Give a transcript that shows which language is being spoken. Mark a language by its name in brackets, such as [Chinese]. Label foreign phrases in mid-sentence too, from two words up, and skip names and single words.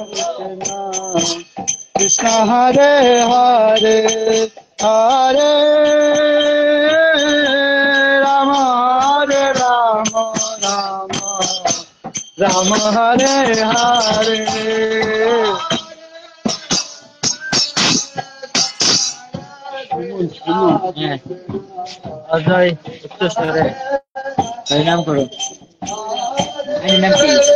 [Sanskrit] Krishna Hare Hare, Hare Rama, Hare Rama, Rama Hare Hare. [Bangla] অজয় উচ্চস্বরে হরিনাম করো। হরিনাম কি?